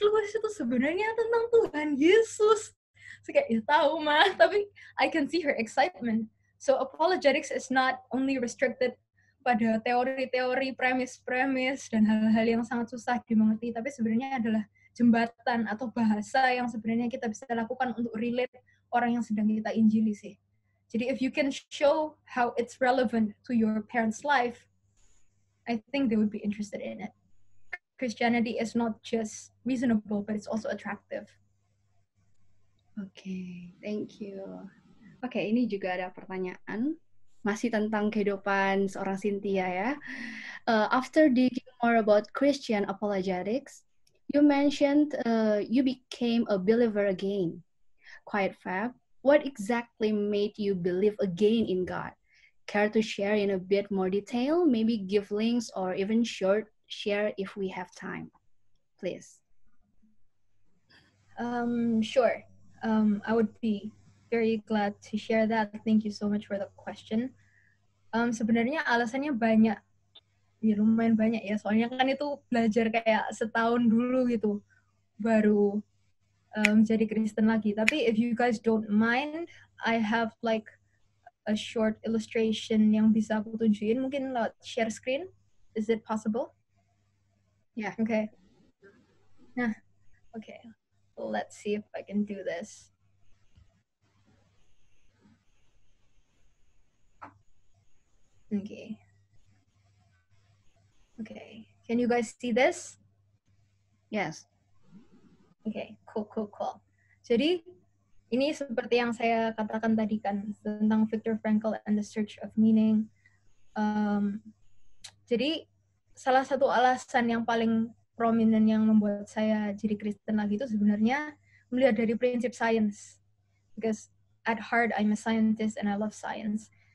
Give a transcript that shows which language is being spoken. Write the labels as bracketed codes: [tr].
[id] Lewis itu sebenarnya tentang Tuhan Yesus. Saya kayak, ya tahu mah, tapi [en] I can see her excitement. So apologetics is not only restricted [id] pada teori-teori, premis-premis, dan hal-hal yang sangat susah dimengerti, tapi sebenarnya adalah jembatan atau bahasa yang sebenarnya kita bisa lakukan untuk relate orang yang sedang kita injili sih. Jadi [en] if you can show how it's relevant to your parents' life, I think they would be interested in it. Christianity is not just reasonable, but it's also attractive. Okay, thank you. [id] Oke, ini juga ada pertanyaan masih tentang kehidupan seorang Cynthia ya. [en] After digging more about Christian apologetics, you mentioned you became a believer again. Quite fab. What exactly made you believe again in God? Care to share in a bit more detail? Maybe give links or even share if we have time, please. Sure. I would be very glad to share that. Thank you so much for the question. [id] Sebenarnya alasannya banyak, ya lumayan banyak ya. Soalnya kan itu belajar kayak setahun dulu gitu, baru jadi Kristen lagi. Tapi [en] if you guys don't mind, I have like a short illustration [id] yang bisa aku tunjukin, mungkin lewat [en] share screen. Is it possible? Yeah. Okay. Nah, okay. Let's see if I can do this. Okay. Okay. Can you guys see this? Yes. Okay, cool. [id] Jadi, ini seperti yang saya katakan tadi kan, tentang Viktor Frankl and the Search of Meaning. Jadi, salah satu alasan yang paling prominent yang membuat saya jadi Kristen lagi itu sebenarnya melihat dari prinsip science. [en] Because at heart, I'm a scientist and I love science.